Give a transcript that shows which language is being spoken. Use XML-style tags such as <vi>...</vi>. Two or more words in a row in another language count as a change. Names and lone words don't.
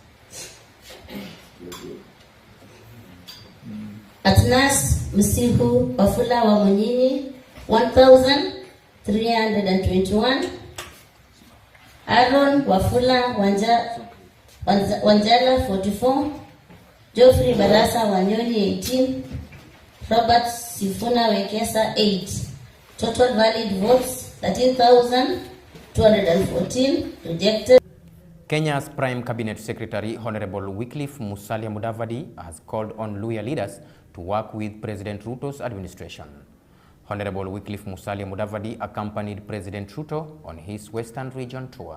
<en>Atnas Msihu Wafula wa Munyinyi 1,321. Aaron Wafula Wanjala 44. Geoffrey Barasa Wanyoni 18. Robert Sifuna Wekesa 8. Total valid votes 13,214. Rejected. Kenya's Prime Cabinet Secretary Honorable Wycliffe Musalia Mudavadi has called on Luhya leaders to work with President Ruto's administration. Honorable Wycliffe Musalia Mudavadi accompanied President Ruto on his Western Region tour.</en>